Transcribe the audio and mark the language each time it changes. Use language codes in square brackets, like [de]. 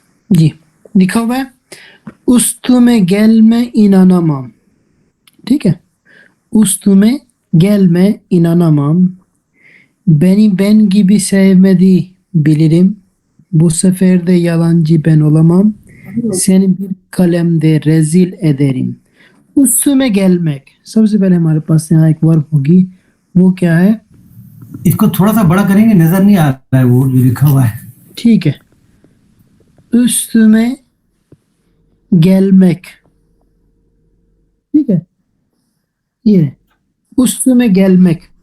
[hi] जी लिखा हुआ है [tr] उस्तुमे gelme inanamam. [hi] ठीक है, [tr] ustume gelme inanamam. Beni ben gibi sevmedi bilirim. Bu sefer de yalancı ben olamam. Seni bir kalemde rezil ederim. Ustume gelmek. [hi] सबसे पहले हमारे पास यहाँ एक वर्ब होगी, वो क्या है. इसको थोड़ा सा बड़ा करेंगे, नजर नहीं आ रहा है वो जो लिखा हुआ है. ठीक है, [tr] üstüme gelmek. [hi] ठीक है, ये [tr] üstüme gelmek.